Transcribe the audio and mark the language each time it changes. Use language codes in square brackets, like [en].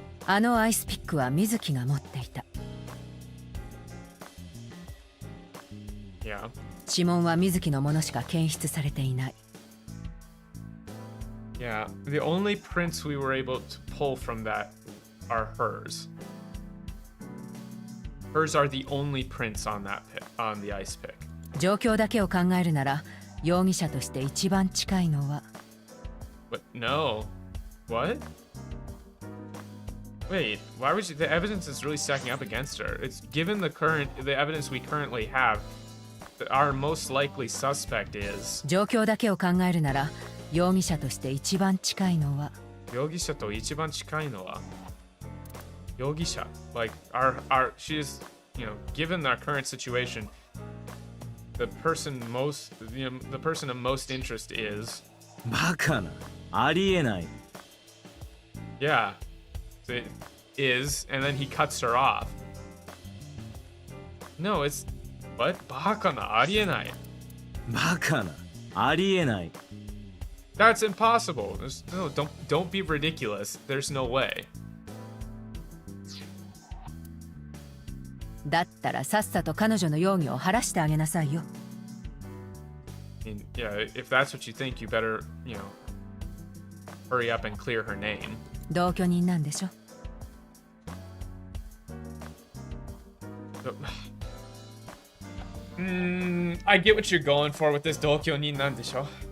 [ja] あのアイスピックは水木が持っていた。 [en] Yeah. [ja] 指紋は水木のものしか検出されていない。 [en] Yeah. The only prints we were able to pull from that are hers. Hers are the only prints on the ice pick. [ja] 状況だけを考えるなら、容疑者として一番近いのは。 [en] But no. What? Wait, why would you? The evidence is really stacking up against her. It's given the evidence we currently have, our most likely suspect is. [ja] 状況だけを考えるなら、容疑者として一番近いのは。容疑者と一番近いのは。 [en] 容疑者, like she's, given our current situation, the person of most interest is. [ja] バカな、ありえない。 [en] Yeah. It is, and then he cuts her off. No, it's what? [ja] バカな、ありえない。バカな、ありえない。 [en] That's impossible. No, don't be ridiculous. There's no way. [ja] だったらさっさと彼女の容疑を晴らしてあげなさいよ。 [en] I mean, yeah, if that's what you think, you better, hurry up and clear her name. [ja] 同居人なんでしょ。 [en] I get what you're going for with this [ja] 同居人なんでしょ.